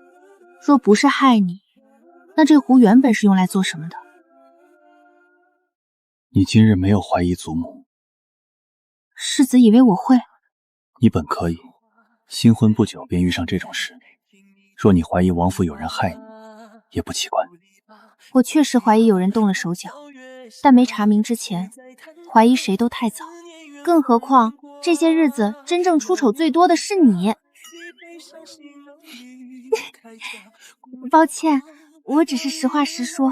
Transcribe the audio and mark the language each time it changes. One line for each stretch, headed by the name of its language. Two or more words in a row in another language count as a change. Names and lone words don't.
Chinese: 若不是害你，那這壺原本是用來做什麼的？你今日沒有懷疑祖母？世子以為我會？你本可以，新婚不久便遇上這種事。若你懷疑王府有人害你，也不奇怪。我確實懷疑有人動了手腳，但沒查明之前，懷疑誰都太早。更何況這些日子真正出醜最多的是你。抱歉，我只是實話實說。